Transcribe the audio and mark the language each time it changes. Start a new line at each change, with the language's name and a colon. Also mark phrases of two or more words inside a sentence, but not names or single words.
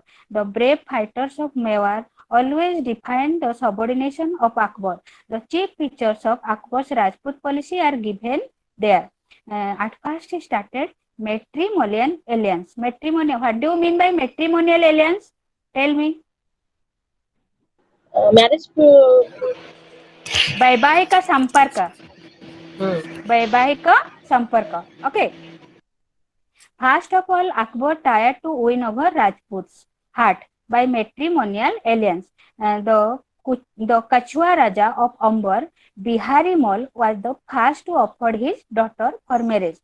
English: The brave fighters of Mewar always defined the subordination of Akbar. The chief features of Akbar's Rajput policy are given there. At first, he started matrimonial alliance. Matrimonial. What do you mean by matrimonial alliance? Tell me. Marriage.
Hindi: वैवाहिक संपर्क वैवाहिक संपर्क okay.
English: First of all, Akbar tried to win over Rajput's heart by matrimonial alliance. The Kachua Raja of Amber, Bihari Mal, was the first to offer his daughter for marriage.